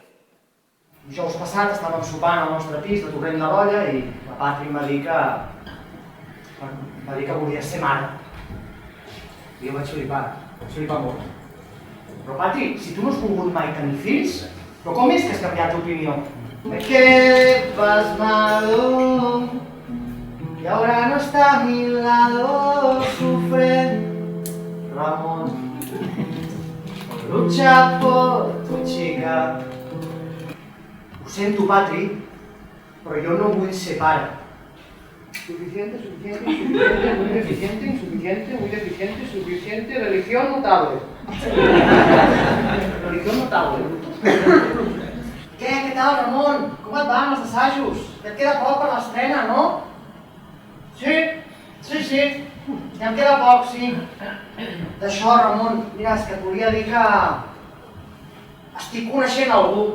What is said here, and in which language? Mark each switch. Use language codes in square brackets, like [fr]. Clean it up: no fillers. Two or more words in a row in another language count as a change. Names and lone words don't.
[ca] Dijous passat estàvem sopant al nostre pis de Torrent de l'Olla i la Patri em va dir que volia ser mare. I jo vaig flipar molt. Però Patri, si tu no has volgut mai tenir fills, però com és que has canviat d'opinió? [es] Me quedé pasmado y ahora no está a mi lado, sufre Ramón. Lucha por tu chica. [ca] Ho sento, Patri, però jo no vull ser pare. [es] Suficiente, muy deficiente, insuficiente, muy deficiente, suficiente, religión notable. Religión notable. [ca] Què tal, Ramon? Com et van els assajos? Ja et queda poc per l'estrena, no? Sí. Ja em queda poc, sí. D'això, Ramon, mira, és que et volia dir que estic coneixent algú.